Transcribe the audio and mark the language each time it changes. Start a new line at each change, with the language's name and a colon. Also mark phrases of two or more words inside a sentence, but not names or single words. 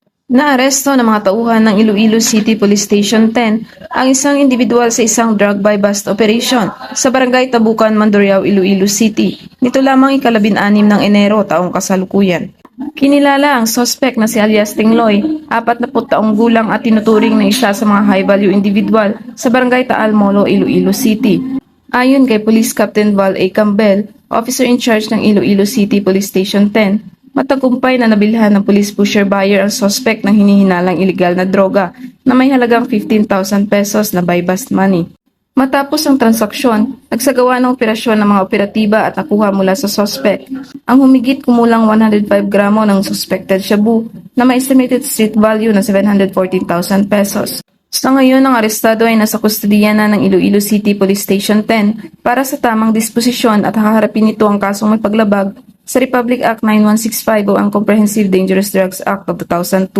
Filipino: Naaresto ng mga tauhan ng Iloilo City Police Station 10 ang isang individual sa isang
English: drug buy-bust operation
Filipino: sa Barangay Tabukan, Mandurriao, Iloilo City. Nito lamang ika-16 ng Enero taong kasalukuyan. Kinilala ang suspect na si alias Tingloy, 40 taong gulang at tinuturing na isa sa mga
English: high-value individual
Filipino: sa Barangay Taal Molo, Iloilo City. Ayon kay Police Captain Val A. Campbell,
English: officer in charge
Filipino: ng Iloilo City Police Station 10, matagumpay na nabilhan ng
English: police pusher buyer
Filipino: ang suspect ng hinihinalang ilegal na droga na may halagang 15,000 pesos na
English: buy-bust money.
Filipino: Matapos ang transaksyon, nagsagawa ng operasyon ng mga operatiba at nakuha mula sa suspect ang humigit kumulang 105 gramo ng
English: suspected shabu
Filipino: na may
English: estimated street value
Filipino: na 714,000 pesos. Sa ngayon, ang arestado ay nasa kustodiya na ng Iloilo City Police Station 10 para sa tamang disposisyon at haharapin nito ang kasong may paglabag sa Republic Act 9165 o ang Comprehensive Dangerous Drugs Act of 2002.